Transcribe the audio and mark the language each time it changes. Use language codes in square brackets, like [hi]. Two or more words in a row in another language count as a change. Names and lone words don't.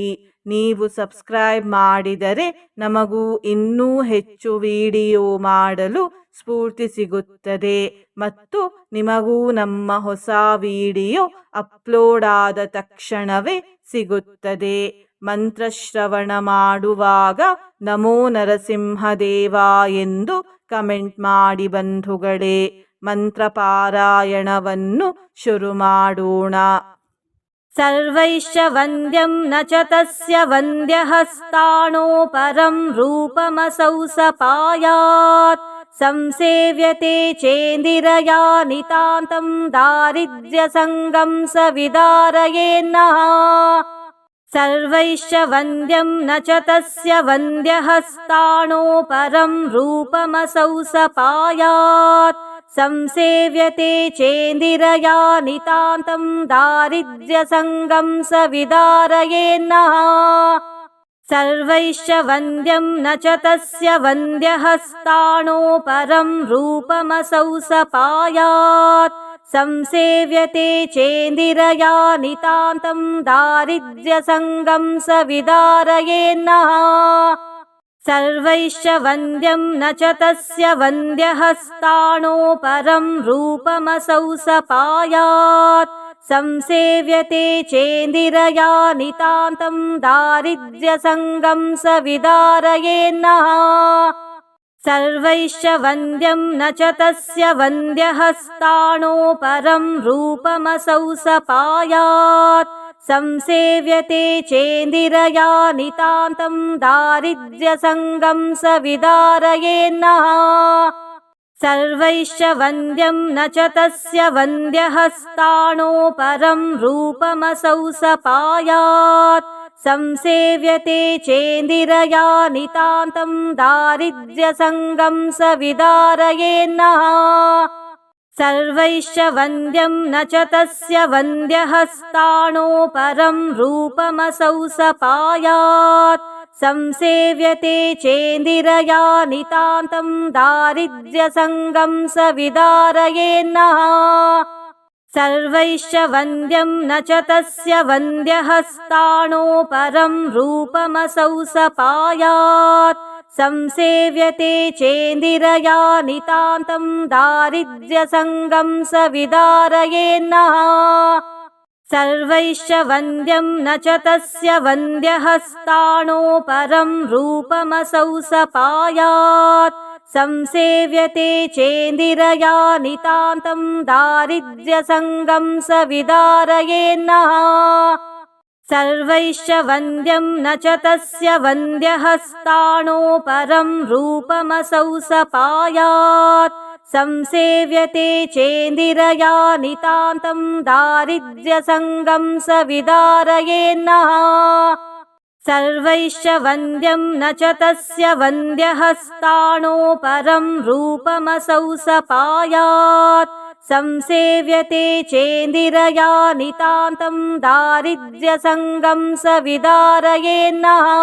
[kn] ನೀವು ಸಬ್ಸ್ಕ್ರೈಬ್ ಮಾಡಿದರೆ ನಮಗೂ ಇನ್ನೂ ಹೆಚ್ಚು ವಿಡಿಯೋ ಮಾಡಲು ಸ್ಫೂರ್ತಿ ಸಿಗುತ್ತದೆ ಮತ್ತು ನಿಮಗೂ ನಮ್ಮ ಹೊಸ ವಿಡಿಯೋ ಅಪ್ಲೋಡ್ ಆದ ತಕ್ಷಣವೇ ಸಿಗುತ್ತದೆ. ಮಂತ್ರಶ್ರವಣ ಮಾಡುವಾಗ [sa] ನಮೋ ನರಸಿಂಹದೇವ [kn] ಎಂದು ಕಮೆಂಟ್ ಮಾಡಿ ಬಂಧುಗಳೇ. ಮಂತ್ರ ಪಾರಾಯಣವನ್ನು ಶುರು ಮಾಡೋಣ. [sa] ಸರ್ವೈಶ್ಚ ವಂದ್ಯಂ ನ ಚ ತಸ್ಯ ವಂದ್ಯಹಸ್ತಾಣೋ ಪರಂ ರೂಪಮಸೌ ಸಪಾಯಾತ್ ಸಂಸೇವ್ಯತೆ ಚೇಂದಿರಯಾ ನಿತಾಂತಂ ದಾರಿದ್ರ್ಯ ಸಂಗಂ ಸ ವಿದಾರಯೇನ್ನಃ. ಸರ್ವೈಶ್ಚ ವಂದ್ಯಂ ನ ಚ ತಸ್ಯ ವಂದ್ಯಹಸ್ತಾಣೋ ಪರಂ ರೂಪಮಸೌ ಸಪಾಯಾತ್ ಸಂಸೇವ್ಯತೆ ಚೇಂದಿರಯಾ ನಿತಾಂತಂ ದಾರಿದ್ರ್ಯ ಸಂಗಂ ಸ ವಿದಾರಯೇನ್ನಃ. ಸರ್ವೈಶ್ಚ ವಂದ್ಯಂ ನ ಚ ತಸ್ಯ ವಂದ್ಯಹಸ್ತಾಣೋ ಪರಂ ರೂಪಮಸೌ ಸಪಾಯಾತ್ ಸಂಸೇವ್ಯತೆ ಚೇಂದಿರಯಾ ನಿತಾಂತಂ ದಾರಿದ್ರ್ಯ ಸಂಗಂ ಸ ವಿದಾರಯೇನ್ನಃ. ಸರ್ವೈಶ್ಚ ವಂದ್ಯಂ ನ ಚ ತಸ್ಯ ವಂದ್ಯಹಸ್ತಾಣೋ ಪರಂ ರೂಪಮಸೌ ಸಪಾಯಾತ್ ಸಂಸೇವ್ಯತೆ ಚೇಂದಿರಯಾ ನಿತಾಂತಂ ದಾರಿದ್ರ್ಯ ಸಂಗಂ ಸ ವಿದಾರಯೇನ್ನಃ. ಸರ್ವೈಶ್ಚ ವಂದ್ಯಂ ನ ಚ ತಸ್ಯ ವಂದ್ಯಹಸ್ತಾಣೋ ಪರಂ ರೂಪಮಸೌ ಸಪಾಯಾತ್ ಸಂಸೇವ್ಯತೆ ಚೇಂದಿರಯಾ ನಿತಾಂತಂ ದಾರಿದ್ರ್ಯ ಸಂಗಂ ಸ ವಿದಾರಯೇನ್ನಃ. ಸರ್ವೈಶ್ಚ ವಂದ್ಯಂ ನ ಚ ತಸ್ಯ ವಂದ್ಯಹಸ್ತಾಣೋ ಪರಂ ರೂಪಮಸೌ ಸಪಾಯಾತ್ ಸಂಸೇವ್ಯತೆ ಚೇಂದಿರಯಾ ನಿತಾಂತಂ ದಾರಿದ್ರ್ಯ ಸಂಗಂ ಸ ವಿದಾರಯೇನ್ನಃ. ಸರ್ವೈಶ್ಚ ವಂದ್ಯಂ ನ ಚ ತಸ್ಯ ವಂದ್ಯಹಸ್ತಾಣೋ ಪರಂ ರೂಪಮಸೌ ಸಪಾಯಾತ್ ಸಂಸೇವ್ಯತೆ ಚೇಂದಿರಯಾ ನಿತಾಂತಂ ದಾರಿದ್ರ್ಯ ಸಂಗಂ ಸ ವಿದಾರಯೇನ್ನಃ. ಸರ್ವೈಶ್ಚ ವಂದ್ಯಂ ನ ಚ ತಸ್ಯ ವಂದ್ಯಹಸ್ತಾಣೋ ಪರಂ ರೂಪಮಸೌ ಸಪಾಯಾತ್ ಸಂಸೇವ್ಯತೆ ಚೇಂದಿರಯಾ ನಿತಾಂತಂ ದಾರಿದ್ರ್ಯ ಸಂಗಂ ಸ ವಿದಾರಯೇನ್ನಃ. ಸರ್ವೈಶ್ಚ ವಂದ್ಯಂ ನ ಚ ತಸ್ಯ ವಂದ್ಯಹಸ್ತಾಣೋ ಪರಂ ರೂಪಮಸೌ ಸಪಾಯಾತ್ ಸಂಸೇವ್ಯತೆ ಚೇಂದಿರಯಾ ನಿತಾಂತಂ ದಾರಿದ್ರ್ಯ ಸಂಗಂ ಸ ವಿದಾರಯೇನ್ನಃ. ಸರ್ವೈಶ್ಚ ವಂದ್ಯಂ ನ ಚ ತಸ್ಯ ವಂದ್ಯಹಸ್ತಾಣೋ ಪರಂ ರೂಪಮಸೌ ಸಪಾಯಾತ್ संसेव्यते चेन्दिरया नितान्तं दारिद्र्यसङ्गं स विदारयेन्नः सर्वैश्च वन्द्यं न च तस्य वन्द्यहस्ताणो परं रूपमसौ स पायात् संसेव्यते चेन्दिरया नितान्तं दारिद्र्यसङ्गं स विदारयेन्नः